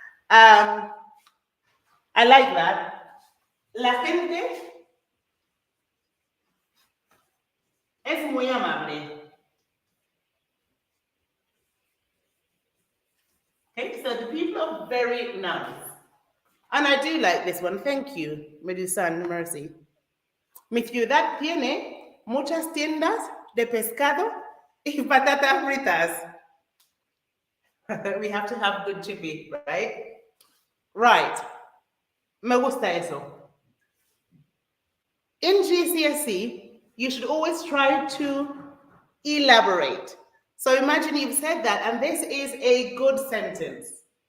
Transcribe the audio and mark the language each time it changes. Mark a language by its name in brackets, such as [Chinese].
[English] I like that. [Spanish] La gente es muy amable. [English] Okay, so the people are very nice. And I do like this one. Thank you, Medusan Mercy. [Spanish] Mi ciudad tiene muchas tiendas de pescado y patatas fritas. [English] We have to have good chippy, right? Right. [Spanish] Me gusta eso. [English] In GCSE, you should always try to elaborate. So imagine you've said that, and this is a good sentence.